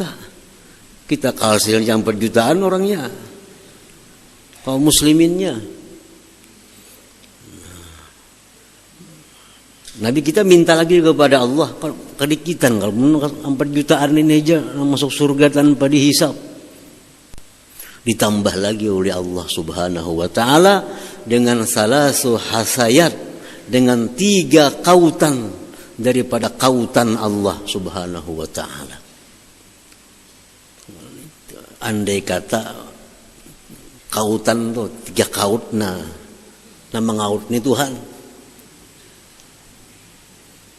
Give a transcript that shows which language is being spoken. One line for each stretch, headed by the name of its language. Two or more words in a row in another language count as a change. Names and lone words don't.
Indonesian: Kita hasilnya 4 jutaan orangnya, kaum musliminnya. Nabi kita minta lagi kepada Allah, kedikitan kalau 4 jutaan ini aja masuk surga tanpa dihisap. Ditambah lagi oleh Allah
Arabic: سبحانه وتعالى
Indonesian: dengan
Arabic: ثلاث حثيات,
Indonesian: dengan 3 kautan daripada kautan Allah
Arabic: سبحانه وتعالى.
Banjar: Andai kata kautan tuh 3 kaut, nah nama ngaut ni Tuhan.